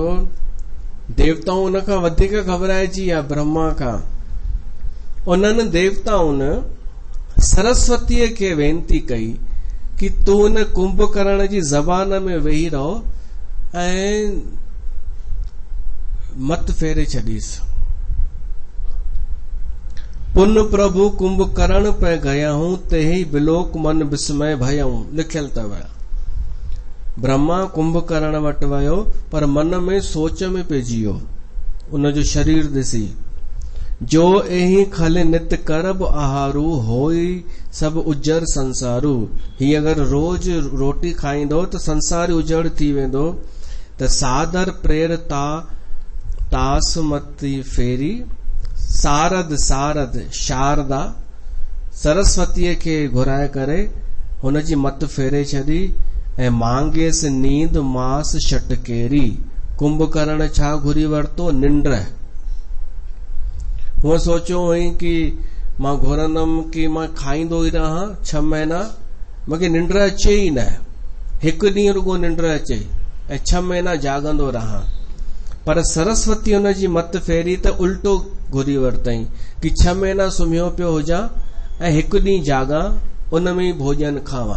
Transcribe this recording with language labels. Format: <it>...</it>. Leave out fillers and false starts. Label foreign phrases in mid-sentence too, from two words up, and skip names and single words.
<sd>देवताऊं उन खां वधीक घबराइजी विया ब्रह्मा खां। उन्हनि देवताउनि सरस्वतीअ खे वेनती कई कि तू उन कुंभकर्ण जी ज़बान में वेही रहो ऐं मत फेरे छॾीस।</sd> <awa>पुन प्रभु कुंभकर्ण पे गया हूं, ते ही बिलोक मन विस्मय भयऊं,</awa> <sd>लिखियल अथव। ब्रह्मा कुंभकर्ण वटि वियो पर मन में सोच में पइजी वियो, उनजो शरीर ॾिसी।</sd> <awa>जो एही खल नित करब आहारू, होई सब उजर संसारू।</awa> <sd>ही अगर रोज रोटी खाईंदो त संसार उजड़ थी वेंदो। त</sd> <awa>सादर प्रेर तासमती फेरी,</awa> <sd>सारद सारद शारदा सरस्वतीअ खे घुराए करे हुनजी मत फेरे छॾी ऐं</sd> <awa>मांगेस नींद मास शटकेरी।</awa> <sd>कुंभकर्ण छा घुरी वरितो? निंड। हूअं सोचियो हुई कि मां घुरंदमि कि मां खाईंदो ई रहां 6 महीना, मूंखे निंड अचे ई न, हिकु ॾींहुं रुगो निंड अचे ऐं 6 महीना जागंदो रहां। पर सरस्वती हुनजी मत फेरी त उल्टो घुरी वरितई कि 6 महीना सुम्हियो पियो हुजां ऐं हिकु ॾींहुं जागां, उन में ई भोजन खावां।</sd>